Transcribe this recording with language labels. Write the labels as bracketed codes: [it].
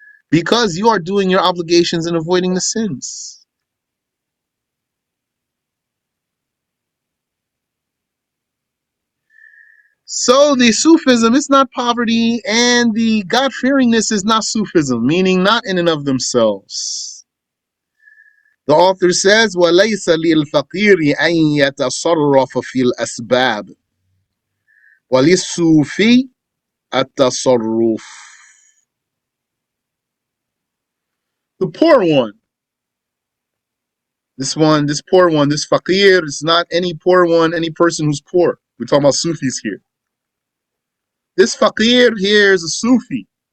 [en] Because you are doing your obligations and avoiding the sins. So the Sufism is not poverty, and the God-fearingness is not Sufism, meaning not in and of themselves. The author says, [ar] وَلَيْسَ لِلْفَقِيرِ أَنْ يَتَصَرَّفَ فِي الْأَسْبَابِ وَلِلصُّوفِي التَّصَرُّفِ. [en] The poor one, this poor one, this faqir, is not any poor one, any person who's poor. We're talking about Sufis here. This faqir here is a Sufi.